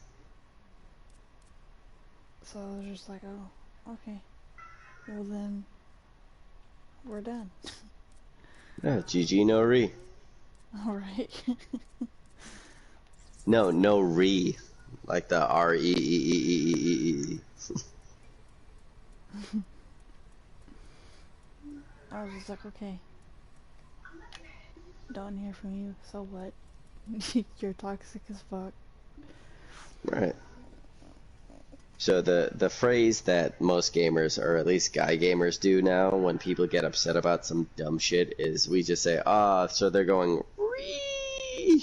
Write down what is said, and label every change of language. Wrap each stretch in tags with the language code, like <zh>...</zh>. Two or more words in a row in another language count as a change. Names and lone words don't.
<en>So I was just like, oh, okay. Well then, we're done. Yeah, GG no re. Alright. No re. Like the R-E-E-E-E-E-E-E. I was just like, okay. Don't hear from you, so what? You're toxic as fuck. Right. So the phrase that most gamers, or at least guy gamers, do now when people get upset about some dumb shit is we just say, so they're going re.</en>